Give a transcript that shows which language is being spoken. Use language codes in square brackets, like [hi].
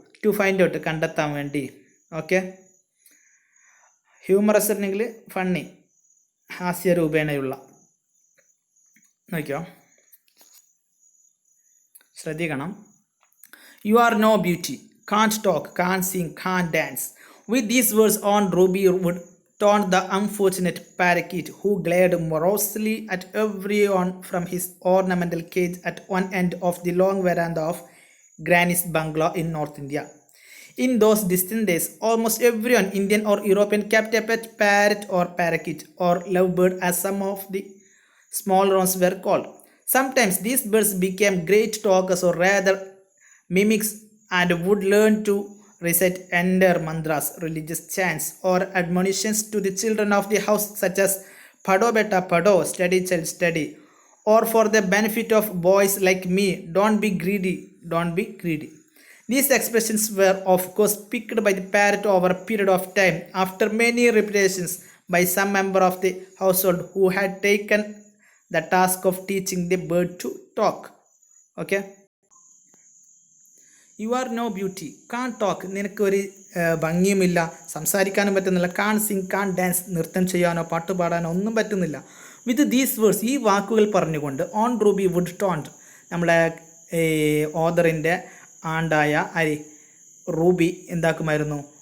[en] to find out, [ml] കണ്ടെത്താൻ വേണ്ടി. Okay. Humorous ആണെങ്കിൽ ഫണ്ണി, ഹാസ്യരൂപേണയുള്ള. നോക്കിയോ, ശ്രദ്ധിക്കണം. [en] You are no beauty, can't talk, can't sing, can't dance. With these words aunt Ruby would taunt the unfortunate parakeet, who glared morosely at everyone from his ornamental cage at one end of the long veranda of Granny's bungalow in North India. In those distant days, almost everyone, Indian or European, kept a pet parrot or parakeet or lovebird, as some of the small ones were called. Sometimes these birds became great talkers, or rather mimics, and would learn to recite entire mantras, religious chants, or admonitions to the children of the house, such as [hi] "Pado beta pado," [en] study child study, or for the benefit of boys like me, don't be greedy. These expressions were of course picked by the parrot over a period of time, after many repetitions by some member of the household who had taken the task of teaching the bird to talk. Okay. You are no beauty, can't talk, [ml] നിനക്കൊരു ഭംഗിയുമില്ല, സംസാരിക്കാനും പറ്റുന്നില്ല. [en] can't sing, can't dance, [ml] നൃത്തം ചെയ്യാനോ പാട്ട് പാടാനോ ഒന്നും പറ്റുന്നില്ല. [en] with these words, [ml] ഈ വാക്കുകൾ പറഞ്ഞുകൊണ്ട്, [en] on Ruby would taunt, [ml] നമ്മളെ ഓദറിൻ്റെ ആണ്ടായ റൂബി എന്താക്കുമായിരുന്നു?